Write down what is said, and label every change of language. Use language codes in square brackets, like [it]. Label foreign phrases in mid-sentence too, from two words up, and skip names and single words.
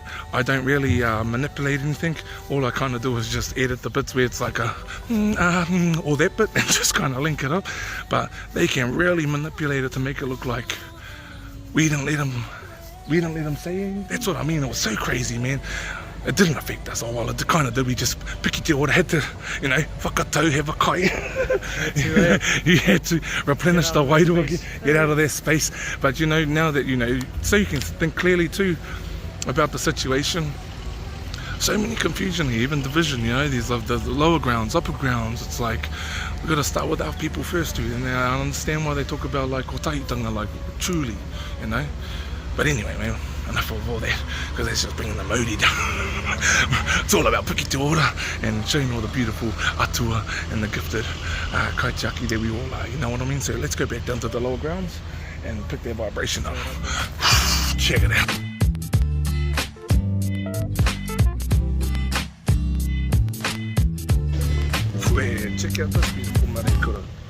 [en] I don't really manipulate anything. All I kind of do is just edit the bits where it's like a or that bit and just kind of link it up. But they can really manipulate it to make it look like we didn't let them say anything. That's what I mean. It was so crazy, man. It didn't affect us. Oh well, it kind of did. We just [mi] piki te ora [en] had to, you know, whakatau, have a kai. You had to replenish the Wairua, get out of their space. But you know, now that you know, so you can think clearly too about the situation. So many confusion here, even division, you know, these the lower grounds, upper grounds. It's like we've got to start with our people first, dude. And I understand why they talk about like otahitanga, like truly, you know. But anyway, man, enough of all that, because that's just bringing the Maori down. It's all about [mi] piki te ora [en] and showing all the beautiful atua and the gifted Kaitiaki that we all are, you know what I mean? So let's go back down to the lower grounds and pick their vibration up. Check it out. Check out this beautiful Mareikura.